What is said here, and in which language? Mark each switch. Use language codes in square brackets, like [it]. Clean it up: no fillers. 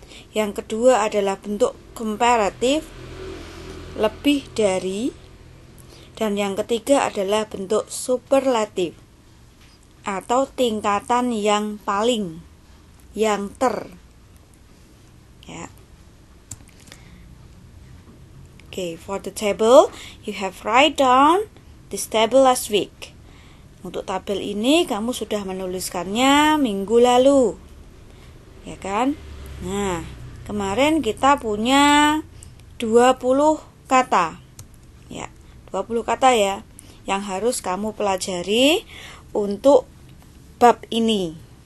[id] Yang kedua adalah bentuk komparatif, lebih dari. Dan yang ketiga adalah bentuk superlatif atau tingkatan yang paling, yang ter. Ya. [en] Okay, for the table, you have write down this table last week. [id] Untuk tabel ini kamu sudah menuliskannya minggu lalu. Ya kan? Nah, kemarin kita punya 20 kata. Ya, 20 kata ya yang harus kamu pelajari untuk bab ini.